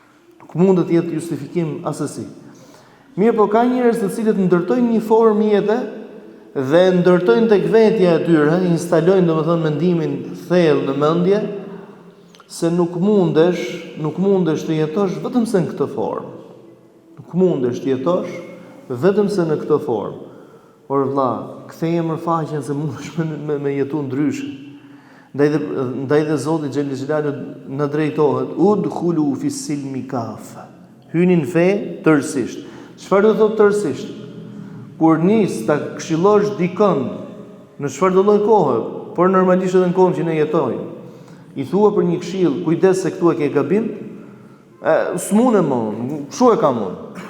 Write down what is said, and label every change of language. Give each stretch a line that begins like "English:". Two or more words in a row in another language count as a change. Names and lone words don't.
Albanian: Nuk mund të jetë justifikim asesi. Mirë po ka njerëz të cilët ndërtojnë një formë jete dhe ndërtojnë tek vetja e tyre, instalojnë domethënë mendimin thellë në mendje se nuk mundesh të jetosh vetëm se në këtë formë. Nuk mundesh të jetosh vetëm se në këtë formë. Por vëlla, ktheje më faqen se mundesh me jetu ndryshe. Ndaj dhe Zoti
Arabic: جل جلاله
Albanian: na drejtohet,
Arabic: ادخلوا في السلم كافة.
Albanian: Hyni në fe tërësisht. Çfarë do të thotë tërësisht? Kur nis ta këshillosh dikën në çfarëdo lloj kohe, por normalisht edhe në kohën që ne jetojmë, i thua për një këshill, kujdes se këtu e ke gabim, s'mune më, kështu e kam unë.